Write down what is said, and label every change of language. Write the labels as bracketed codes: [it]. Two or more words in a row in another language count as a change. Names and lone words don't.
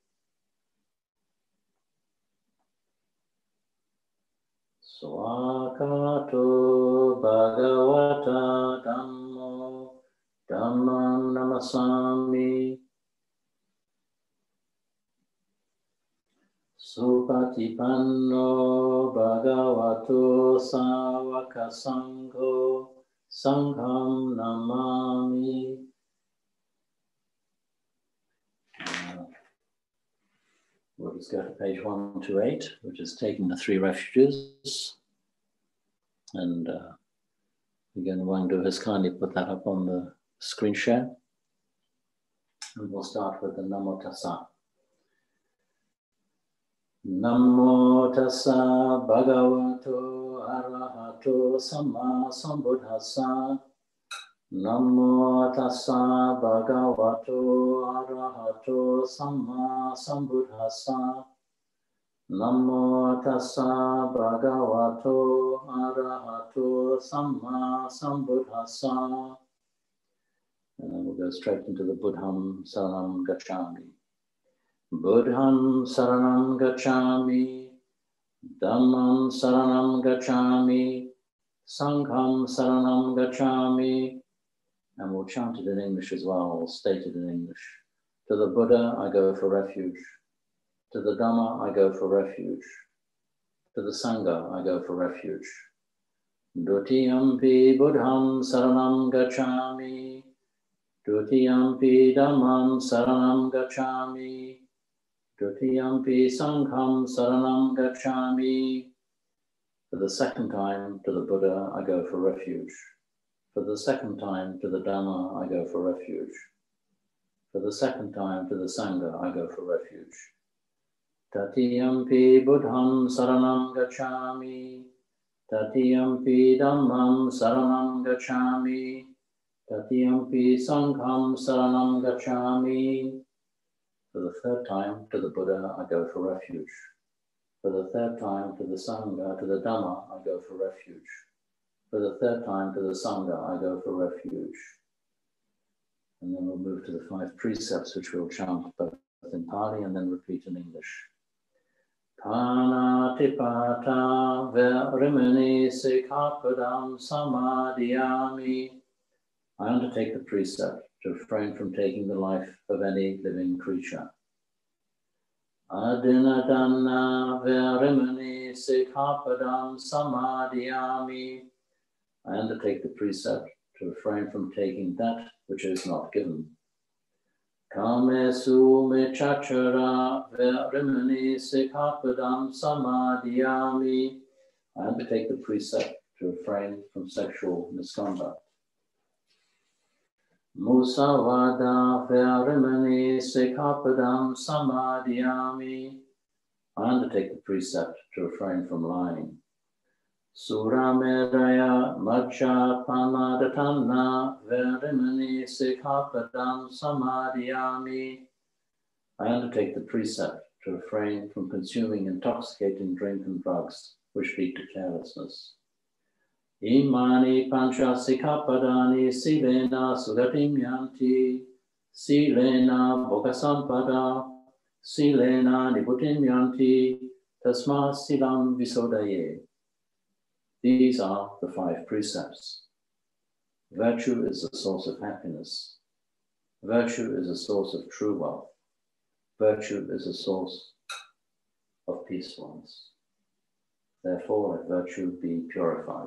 [pi] Swakato bhagavata dhammo dhammam namasami supatipanno bhagavato savaka sangho sangham namami. [en] We'll just go to page 128, which is taking the three refuges. And again, Wangdu has kindly put that up on the screen share. And we'll start with the Namo Tassa. [pi] Namo Tassa Bhagavato Arahato Samma Sambuddhassa. Namo Tassa Bhagavato Arahato Samma Sambuddhassa. Namo Tassa Bhagavato Arahato Samma Sambuddhassa. [en] And then we'll go straight into the Buddham Saranam Gacchami. [pi] Buddham Saranam Gacchami. Dhammam Saranam Gacchami. Sangham Saranam Gacchami. [en] And we'll chant it in English as well, or state it in English. To the Buddha, I go for refuge. To the Dhamma, I go for refuge. To the Sangha, I go for refuge. [pi] Dutiyampi Buddham Saranam Gacchami. Dutiyampi Dhammam Saranam Gacchami. Dutiyampi Sangham Saranam Gacchami. [en] For the second time, to the Buddha, I go for refuge. For the second time, to the Dhamma, I go for refuge. For the second time, to the Sangha, I go for refuge. [pi] Tatiyampi Buddham Saranam Gacchami. Tatiyampi Dhammam Saranam Gacchami. Tatiyampi Sangham Saranam Gacchami. [en] For the third time, to the Buddha, I go for refuge. For the third time, to the Sangha, to the Dhamma, I go for refuge. For the third time, to the Sangha, I go for refuge. And then we'll move to the 5 precepts, which we'll chant both in Pali and then repeat in English. [pi] Panatipata verimani sikhapadam samadhyami. [en] I undertake the precept to refrain from taking the life of any living creature. [pi] Adinadana verimani sikhapadam samadhyami. [en] I undertake the precept to refrain from taking that which is not given. [pi] Kamesu mechachara verimani sikhapadam samadhyami. [en] I undertake the precept to refrain from sexual misconduct. [pi] Musavada verimani sikhapadam samadhyami. [en] I undertake the precept to refrain from lying. [pi] Surameraya majja pamadatana verimani sikhapadam samadhyami. [en] I undertake the precept to refrain from consuming intoxicating drink and drugs which lead to carelessness. [pi] Imani pancha sikhapadani silena sugatim yanti, silena bhogasampada, silena niputim yanti, tasma silam visodaye. [en] These are the 5 precepts. Virtue is the source of happiness. Virtue is a source of true wealth. Virtue is a source of peacefulness. Therefore, let virtue be purified.